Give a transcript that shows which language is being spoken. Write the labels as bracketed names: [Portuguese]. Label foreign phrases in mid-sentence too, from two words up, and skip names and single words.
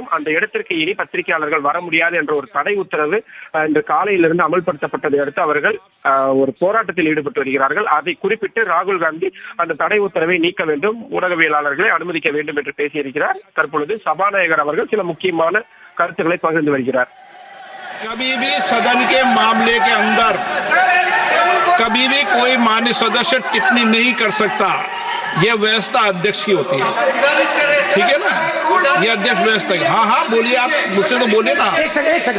[Tamil] அந்த இடத்திற்கு இனி பத்திரிகையாளர்கள் வர முடியாது என்ற ஒரு தடை உத்தரவு இன்று காலையிலிருந்து அமல்படுத்தப்பட்டதை அடுத்து அவர்கள் ஒரு போராட்டத்தில் ஈடுபட்டு வருகிறார்கள். அதை குறிப்பிட்டு ராகுல் காந்தி அந்த தடை உத்தரவை நீக்க வேண்டும், ஊடகவியலாளர்களை அனுமதிக்க வேண்டும் என்று பேசியிருக்கிறார். தற்பொழுது சபாநாயகர் அவர்கள் சில முக்கியமான கருத்துக்களை பகிர்ந்து வருகிறார். [Hindi] कभी भी सदन के मामले के अंदर कभी भी कोई माननीय सदस्य टिप्पणी नहीं कर सकता। यह व्यवस्था अध्यक्ष की होती है, ठीक है ना? ये अध्यक्ष व्यवस्था की। हाँ बोलिए, आप मुझसे तो बोले ना। एक सेकंड